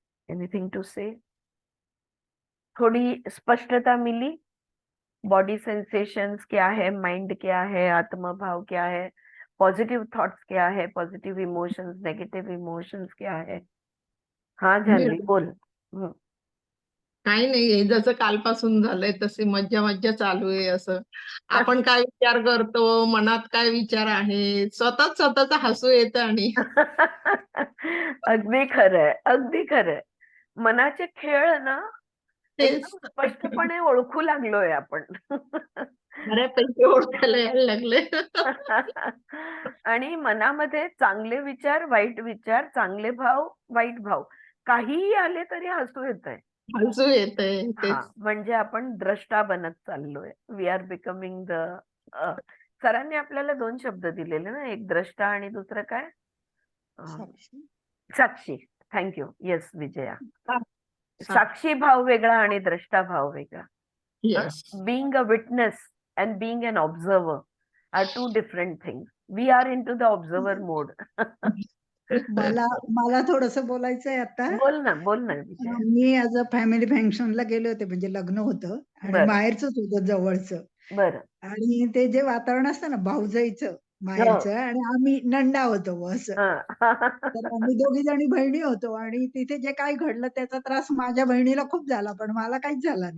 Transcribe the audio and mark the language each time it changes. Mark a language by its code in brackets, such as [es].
[en] Anything to say? [hi] थोड़ी स्पष्टता मिली? बॉडी सेंसेशंस क्या है, माइंड क्या है, आत्म भाव क्या है, पॉजिटिव थॉट्स क्या है, पॉजिटिव इमोशंस, नेगेटिव इमोशंस क्या है? हाँ जानवी बोल। [mr] काही नाही, हे जसं कालपासून झालंय तशी मज्जा मज्जा चालू आहे. असं आपण काय विचार करतो, मनात काय विचार आहे, स्वतःच हसू येतं. आणि अगदी खरंय, अगदी खरंय. मनाचे खेळ ना तेच एकदम स्पष्टपणे ओळखू लागलोय आपण. बऱ्यापैकी ओळखायला यायला लागले. आणि मनामध्ये चांगले विचार, वाईट विचार, चांगले भाव, वाईट भाव, काहीही आले तरी हसू येतंय. हसू येतंय हा, तेच. म्हणजे आपण द्रष्टा बनत चाललोय. [en] we are becoming [mr] द सरांनी आपल्याला 2 शब्द दिलेले ना, एक द्रष्टा आणि दुसरं काय? साक्षी. थँक्यू. येस विजया. साक्षी भाव वेगळा आणि द्रष्टा भाव वेगळा. [en] Yes. Being a witness and being an observer, are two different things. We are into the observer mode. [mr] मला मला थोडंसं बोलायचंय आता. बोल ना विजया. मी [en] as a family [mr] फंक्शनला गेले होते, म्हणजे लग्न होतं आणि बरं माहेरचंच होतं जवळचं. बरं. आणि ते जे वातावरण असतं ना भाऊजाईचं माहेरचं, हो. आणि आम्ही नंदा होतो बुवा असं. तर आम्ही दोघी जणी बहिणी होतो आणि तिथे जे काही घडलं त्याचा त्रास माझ्या बहिणीला खूप झाला, पण मला काहीच झाला नाही.